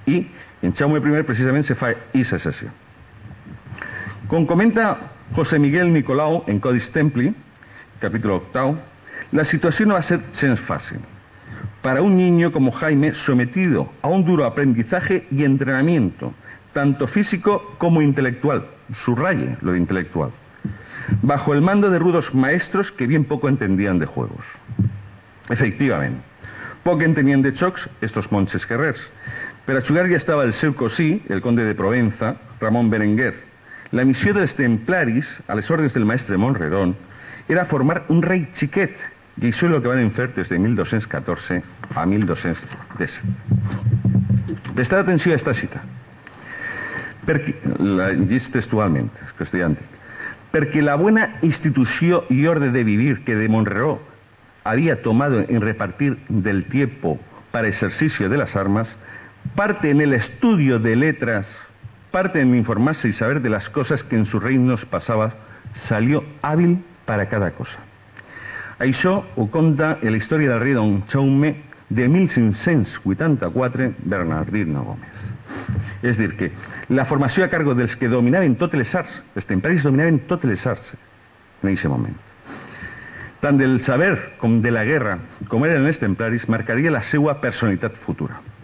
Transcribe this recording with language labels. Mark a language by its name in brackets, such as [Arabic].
[Catalan] I en Jaume I precisament se fa aquesta excepció. Com comenta [Spanish] José Miguel Nicolau en Codis Templi, capítulo 8, la situación no va a ser gens fácil. Para un niño como Jaime, sometido a un duro aprendizaje y entrenamiento, tanto físico como intelectual, subraye lo de intelectual, bajo el mando de rudos maestros que bien poco entendían de juegos. Efectivamente, poco entendían de xocs estos monjes guerrers. [Catalan] Per a jugar ja estava el seu cosí, el conde de Provenza, Ramon Berenguer. La missió dels templaris, a les ordres del maestre Monredon, era formar un rei xiquet, i això és el que van fer des de 1214 a 1210. [Spanish] Prestad [Catalan] atenció a esta cita. La llegís textualment, és castellà antic. [Spanish] Perquè la buena institució y orden de vivir que de Monredon había tomado en repartir del tiempo para ejercicio de las armas, parte en el estudio de letras, parte en informarse y saber de las cosas que en sus reinos pasaba, salió hábil para cada cosa. [Catalan] Això ho conta en la història del rei Don Jaume de 1584, Bernardino Gómez. És dir, que la formació a cargo dels que dominaven totes les arts, els templaris dominaven totes les arts en aquest moment. Tant del saber com de la guerra, com eren els templaris, marcaria la seva personalitat futura.